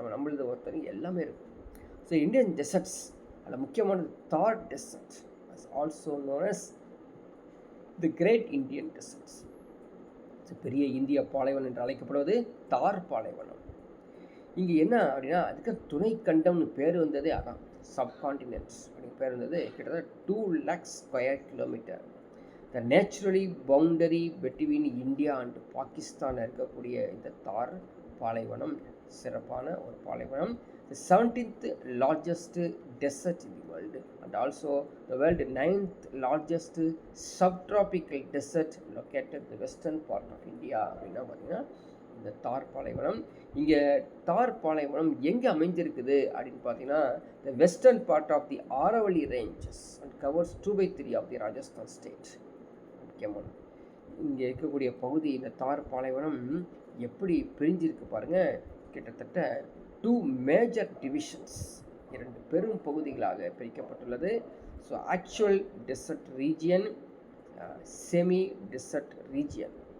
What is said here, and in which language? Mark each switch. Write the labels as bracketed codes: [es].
[ta] நம்மளது ஒருத்தருக்கு எல்லாமே இருக்கும். ஸோ இந்தியன் டெசர்ட்ஸ் அதில் முக்கியமானது தார் dessert, [en] Also known as the great Indian deserts. [ta] பெரிய இந்திய பாலைவனம் என்று அழைக்கப்படுவது தார் பாலைவனம். இங்கே என்ன அப்படின்னா அதுக்கு துணை கண்டம்னு பேர் வந்ததே அதான், சப்கான்டினென்ட்ஸ் அப்படின்னு பேர் வந்தது. கிட்டத்தட்ட [en] 2 lakhs square kilometer. The naturally boundary between India and Pakistan [ta] இருக்கக்கூடிய இந்த தார் பாலைவனம் சிறப்பான ஒரு பாலைவனம். [en] The 17th largest desert in the world and also the world 9th largest subtropical desert located in the western part of India. [ta] அப்படின்னா பார்த்தீங்கன்னா இந்த தார் பாலைவனம். இங்கே தார் பாலைவனம் எங்கே அமைஞ்சிருக்குது அப்படின்னு பார்த்தீங்கன்னா [en] the western part of the Aravalli ranges and covers 2/3 of the Rajasthan state. [ta] முக்கியமான இங்கே இருக்கக்கூடிய பகுதி இந்த தார் பாலைவனம் எப்படி பிரிஞ்சிருக்கு பாருங்கள். கிட்டத்தட்ட 2 [en] major divisions, [ta] 2 பெரும் பகுதிகளாக பிரிக்கப்பட்டுள்ளது. [en] So actual desert region, semi desert region.